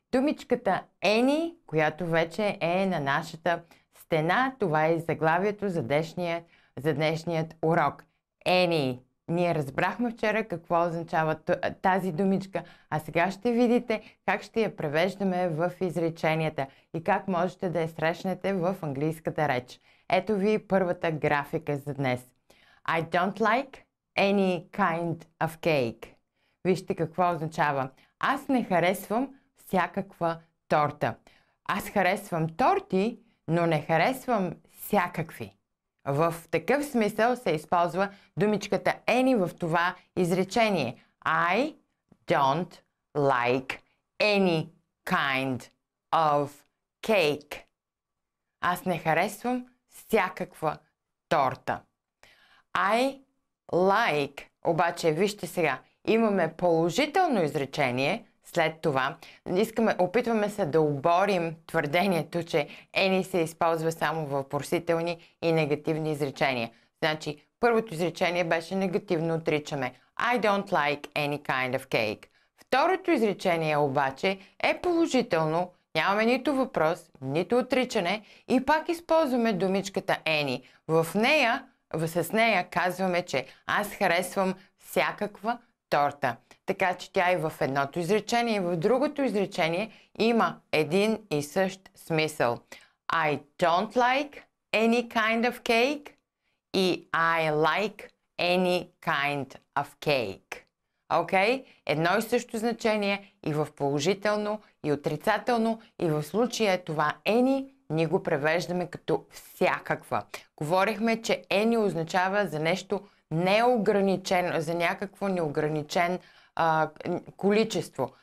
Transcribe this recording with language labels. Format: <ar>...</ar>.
<bg>Думичката any, която вече е на нашата стена, това е заглавието за днешният урок.</bg> <en>Any.</en> <bg>Ние разбрахме вчера какво означава тази думичка, а сега ще видите как ще я превеждаме в изреченията и как можете да я срещнете в английската реч. Ето ви първата графика за днес.</bg> <en>I don't like any kind of cake.</en> <bg>Вижте какво означава. Аз не харесвам всякаква торта. Аз харесвам торти, но не харесвам всякакви. В такъв смисъл се използва думичката any в това изречение.</bg> <en>I don't like any kind of cake.</en> <bg>Аз не харесвам всякаква торта.</bg> <en>I like,</en> <bg>обаче вижте сега, имаме положително изречение. След това опитваме се да оборим твърдението, че any се използва само в въпросителни и негативни изречения. Значи, първото изречение беше негативно, отричаме.</bg> <en>I don't like any kind of cake.</en> <bg>Второто изречение обаче е положително, нямаме нито въпрос, нито отричане и пак използваме думичката any. С нея казваме, че аз харесвам всякаква торта. Така че тя и в едното изречение, и в другото изречение има един и същ смисъл.</bg> <en>I don't like any kind of cake и I like any kind of cake.</en> <bg>Окей? Едно и също значение и в положително, и отрицателно, и в случая това any ние го превеждаме като всякаква. Говорихме, че any означава за нещо неограничено, за някакво неограничен количество.</bg>